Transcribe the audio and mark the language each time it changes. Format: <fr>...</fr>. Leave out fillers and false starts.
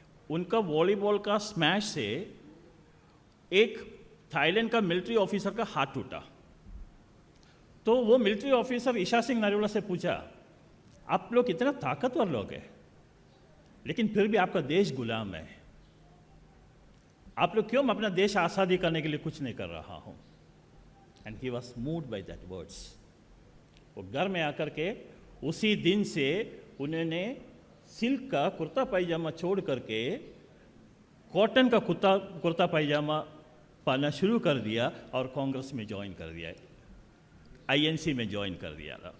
<hi>उनका वॉलीबॉल का स्मैश से एक थाईलैंड का मिलिट्री ऑफिसर का हाथ टूटा। तो वो मिलिट्री ऑफिसर इशार सिंह नरूला से पूछा, आप लोग इतना ताकतवर लोग हैं, लेकिन फिर भी आपका देश गुलाम है, आप लोग क्यों अपना देश आज़ादी करने के लिए कुछ नहीं कर रहा हूँ?</hi> <en>and he was moved by that words.</en> <hi>वो घर में आकर के उसी दिन से उन्होंने सिल्क का कुर्ता पायजामा छोड़ करके कॉटन का कुर्ता पायजामा पहनना शुरू कर दिया और कांग्रेस में ज्वाइन कर दिया, आईएनसी में ज्वाइन कर दिया था।</hi>